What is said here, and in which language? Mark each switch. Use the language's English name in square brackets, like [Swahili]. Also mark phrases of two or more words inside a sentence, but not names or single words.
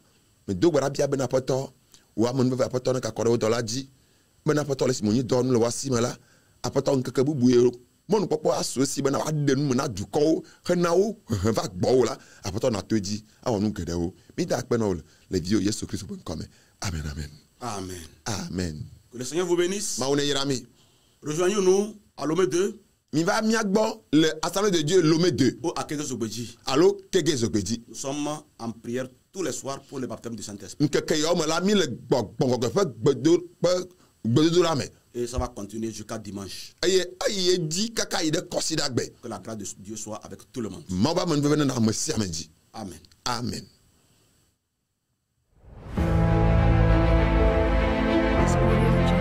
[Ewe] Me do gbe ɖa bia bena aƒetɔ wo ame nu veve aƒetɔ ne kakɔ ɖe wo dɔla dzi. Bena aƒetɔ le si mo nyi dɔ nu le woasi me la. Aƒetɔ ŋkeke bubu ye mɔnukpɔkpɔ asu esi bena woaɖe nu me na dukɔwo hena wo hehe va gbɔwo la. Aƒetɔ na to edzi awɔ nu geɖewo. Mi de akpe na wo le viwo Yesu Kristo ƒe ŋkɔ me. Amen, amen. Amen. Amen. [French] Que le Seigneur vous bénisse. [Ewe] Mawu ne yra mi. [French] Rejoignez-nous à Lomé 2 [Ewe] Mi va mia gbɔ le Assemblée de Dieu Lomé 2 [French] ou à Kege Zogbeji. [Ewe] alo Kege Zogbedzi. [French] Nous sommes en prière tous les soirs pour le baptême du Saint-Esprit. [Ewe] Ŋkeke yawo me la mi le gbɔgbɔgɔ ƒe gbedodo la me. [French] Et ça va continuer jusqu'à dimanche. [Ewe] Eye eyi edzi kaka yi ɖe kɔsidagbe. [French] Que la grâce de Dieu soit avec tout le monde. [Ewe] Mawu be amenuveve nana ame sia ame dzi. Amen. Amen. Spoiler.